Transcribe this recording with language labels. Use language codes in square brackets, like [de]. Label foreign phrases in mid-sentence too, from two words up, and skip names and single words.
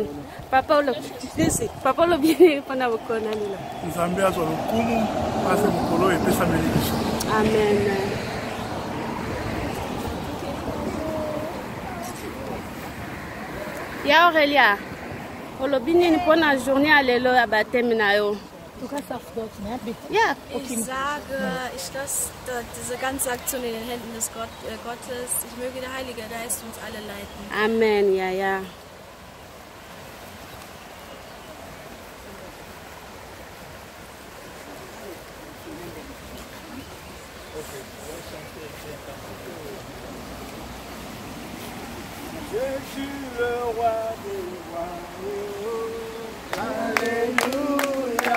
[ln] Papa olobi nini pona mokolo na lelo? Nzambe azwa lokumu pase mokolo epesa melikiso. Amen. Ya Aurélia, olobi nini pona journée ya lelo ya baptême na yo? [de] Ja. Ich sage, ich lasse diese ganze Aktion in den Händen des Gottes. Ich möge der Heilige Geist uns alle leiten. Amen, ja, ja. [fr] Jésus le roi des rois, alléluia.